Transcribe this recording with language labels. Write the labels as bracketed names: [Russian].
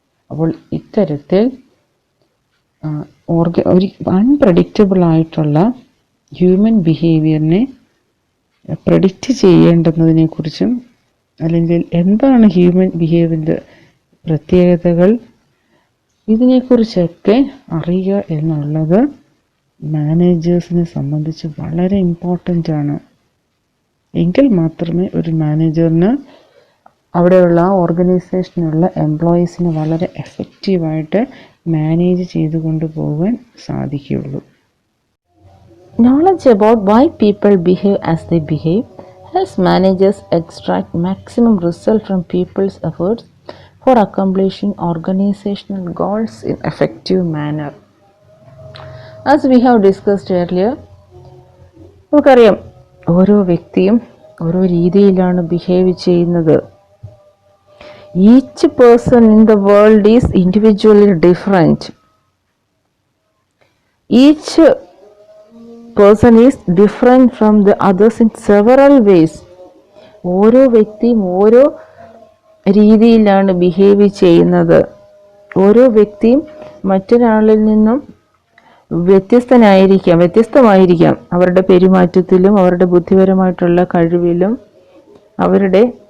[Malayalam] അപ്പോൾ ഇത്തരത്തിൽ ഒരു അൺപ്രഡിക്റ്റബിൾ ആയിട്ടുള്ള ഹ്യൂമൻ ബിഹേവിയറിനെ പ്രെഡിക്റ്റ് ചെയ്യേണ്ടുന്നതിനെക്കുറിച്ചും അല്ലെങ്കിൽ എന്താണ് ഹ്യൂമൻ ബിഹേവിയറിൻ്റെ പ്രത്യേകതകൾ ഇതിനെക്കുറിച്ചൊക്കെ അറിയുക എന്നുള്ളത് മാനേജേഴ്സിനെ സംബന്ധിച്ച് വളരെ ഇമ്പോർട്ടൻ്റ് ആണ്. എങ്കിൽ മാത്രമേ ഒരു മാനേജറിന് അവിടെയുള്ള ഓർഗനൈസേഷനുള്ള എംപ്ലോയീസിനെ വളരെ എഫക്റ്റീവായിട്ട് മാനേജ് ചെയ്തു കൊണ്ടുപോകാൻ സാധിക്കുകയുള്ളൂ. [English] Knowledge about why people behave as they behave helps managers extract maximum result from people's efforts for accomplishing organizational goals in effective manner. As we have discussed earlier, [Malayalam] നമുക്കറിയാം ഓരോ വ്യക്തിയും ഓരോ രീതിയിലാണ് ബിഹേവ് ചെയ്യുന്നത്. [English] Each person in the world is individually different. Each person is different from the others in several ways. [Malayalam] ഓരോ വ്യക്തിയും ഓരോ രീതിയിലാണ് ബിഹേവ് ചെയ്യുന്നത്. ഓരോ വ്യക്തിയും മറ്റൊരാളിൽ നിന്നും വ്യത്യസ്തമായിരിക്കാം അവരുടെ പെരുമാറ്റത്തിലും അവരുടെ ബുദ്ധിപരമായിട്ടുള്ള കഴിവിലും അവരുടെ